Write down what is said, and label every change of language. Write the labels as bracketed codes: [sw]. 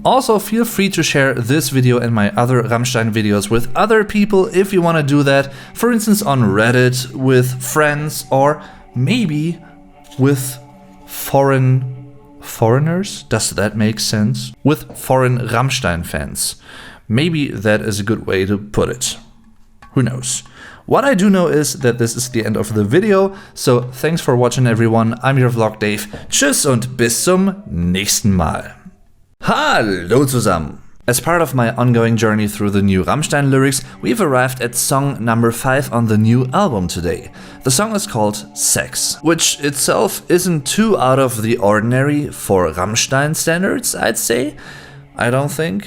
[en] Also feel free to share this video and my other Rammstein videos with other people if you want to do that, for instance on Reddit, with friends, or maybe with foreign foreigners. Does that make sense? With foreign Rammstein fans. Maybe that is a good way to put it. Who knows? What I do know is that this is the end of the video, so thanks for watching everyone. I'm your Vlog Dave. [de] Tschüss und bis zum nächsten Mal. Hallo zusammen! [en] As part of my ongoing journey through the new Rammstein lyrics, we've arrived at song number 5 on the new album today. The song is called Sex, which itself isn't too out of the ordinary for Rammstein standards, I'd say. I don't think.